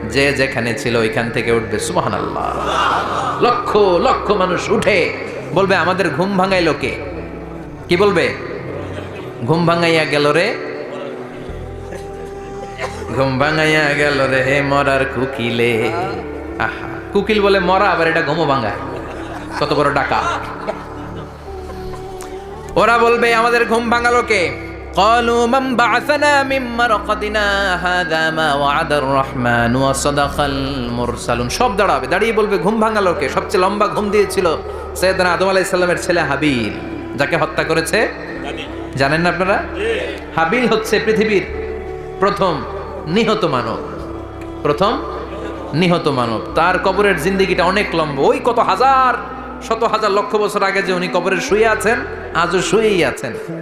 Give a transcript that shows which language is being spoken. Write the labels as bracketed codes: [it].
[bn] যে যেখানে ছিল ওইখান থেকে উঠবে। সুবহানাল্লাহ। লক্ষ লক্ষ মানুষ উঠে বলবে আমাদের ঘুম ভাঙাইলো কে? কি বলবে? ঘুম ভাঙাইয়া গেল রে ঘুম ভাঙাইয়া গেল রে মরার কুকিলে। আহা, কুকিল বলে মরা, আবার এটা ঘুমো ভাঙায়, কত বড় ডাকা। ওরা বলবে আমাদের ঘুম ভাঙালো কে? [ar] قالوا من بعثنا من مرقدنا هذا ما وعد الرحمن وصدق المرسلون। [bn] সব দাঁড়াবে, দাঁড়িয়ে বলবে ঘুম ভাঙালো কে? সবচেয়ে লম্বা ঘুম দিয়েছিল সৈয়দনা আদম আলাইহিস সালামের ছেলে হাবিল, যাকে হত্যা করেছে জানেন না আপনারা? হাবিল হচ্ছে পৃথিবীর প্রথম নিহত মানব, প্রথম নিহত মানব। তার কবরের জিন্দেগিটা অনেক লম্বা, ওই কত হাজার শত হাজার লক্ষ বছর আগে যে উনি কবরে শুয়ে আছেন, আজও শুয়েই আছেন।